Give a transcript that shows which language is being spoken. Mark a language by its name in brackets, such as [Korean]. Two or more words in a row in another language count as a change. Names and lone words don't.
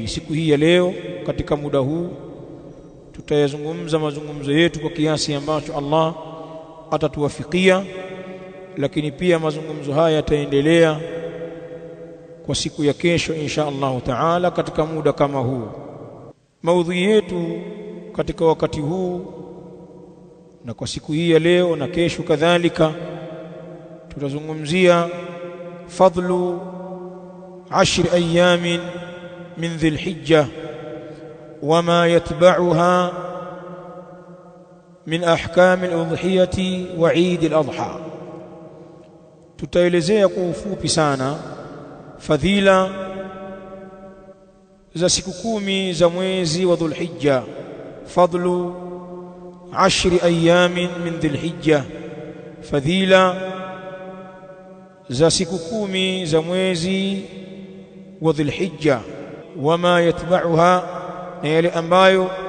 [Swahili] Siku hii ya leo, katika muda huu tutayazungumza mazungumzo yetu kwa kiasi ambacho Allah atatuwafikia, lakini pia mazungumzo haya yataendelea kwa siku ya kesho [Arabic] إن شاء الله تعالى [Swahili] katika muda kama huu. Maudhui yetu katika wakati huu na kwa siku hii ya leo na kesho kadhalika, tutazungumzia [Arabic] فضل 10 أيام من ذي الحجة وما يتبعها من أحكام الأضحية وعيد الأضحى. [Swahili] tutaelezea kwa ufupi sana fadhila za siku 10 za mwezi wa Dhul Hijja, [Arabic] فضل 10 أيام من ذي الحجة, [Swahili] fadhila za siku 10 za mwezi wa Dhul Hijja, [Arabic] وما يتبعها, [Swahili] na yale ambayo